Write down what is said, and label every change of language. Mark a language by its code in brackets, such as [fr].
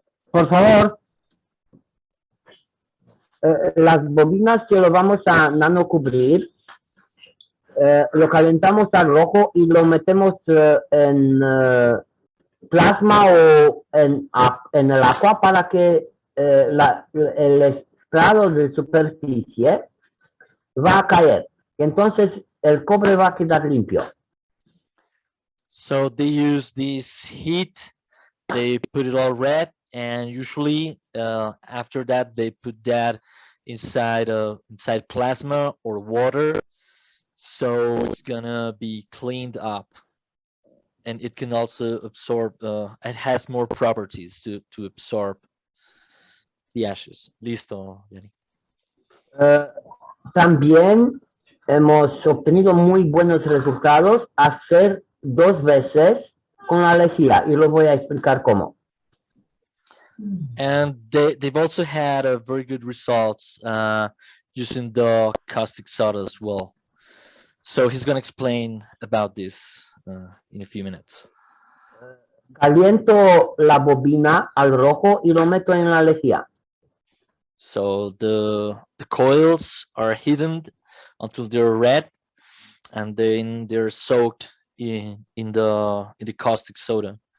[es] por favor, las bobinas que lo vamos a nano cubrir, lo calentamos al rojo y lo metemos en plasma o en el agua para que el estrado de superficie va a caer. Entonces el cobre va a quedar limpio. [en] So they use this heat, they put it all red, and usually after that they put that inside plasma or water, so it's gonna be cleaned up, and it can also absorb. It has more properties to absorb the ashes. [es] Listo, Gianni. También hemos obtenido muy buenos resultados hacer 2 veces con la lejía y lo voy a explicar cómo. [en] And they've also had very good results using the caustic soda as well. So he's going to explain about this in a few minutes. [es] Caliento la bobina al rojo y lo meto en la lejía. [en] So the coils are hidden until they're red, and then they're soaked in the caustic soda.